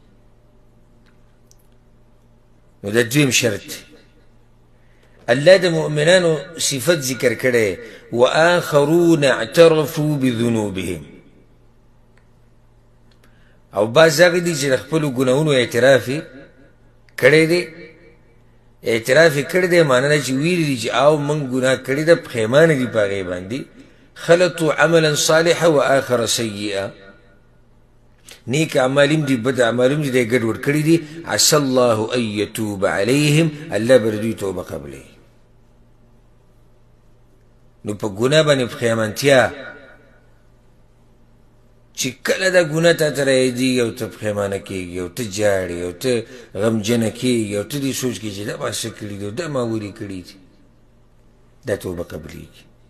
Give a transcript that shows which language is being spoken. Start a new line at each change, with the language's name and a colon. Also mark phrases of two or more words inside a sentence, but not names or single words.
Pashto: نو دا دویم شرط الله د مؤمنانو صفت ذکر کړی
Arabic: واخرون اعترفوا بذنوبهم
Pashto: او بعض هغه دي چې د خپلو ګناهونو اعتراف یې کړی دی اعتراف یې کړی دی معنی ده چې ویلي دي چې او موږ ګناه کړې ده پښیمانه دي په هغې باندې
Arabic: خلطوا عملا صالحا واخر سیئا
Pashto: نیک اعمال هم دي بد اعمال هم دي دی ګډوډ کړي دي
Arabic: عسى الله ان يتوب عليهم
Pashto: الله به د دوی توبه قبلوي نو په ګناه باندې پښیمانتیا چې کله دا ګناه تا ته راځي او ته پښیمانه کېږي او ته جاړې او ته غمجنه کېږي او ته دې سوچ کړي چې دا ما څه کړي دي او دا ما ولې کړي دي دا توبه قبلېږي